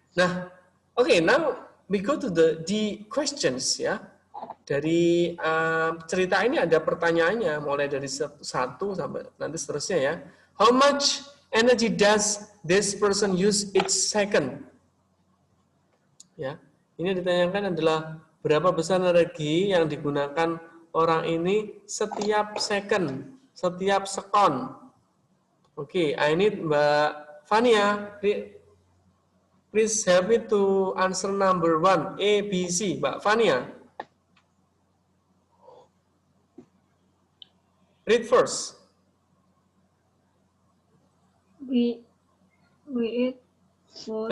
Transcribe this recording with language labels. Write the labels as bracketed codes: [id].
[en] Nah, now we go to the questions ya. [id] Dari cerita ini ada pertanyaannya, mulai dari 1 sampai nanti seterusnya ya. [en] How much energy does this person use each second? [id] Ya, ini ditanyakan adalah berapa besar energi yang digunakan orang ini setiap second, setiap sekon. [en] Oke, I need Mbak Fania. Please help me to answer number 1, A, B, C. [id] Mbak Fania. [en] Read first. We eat food.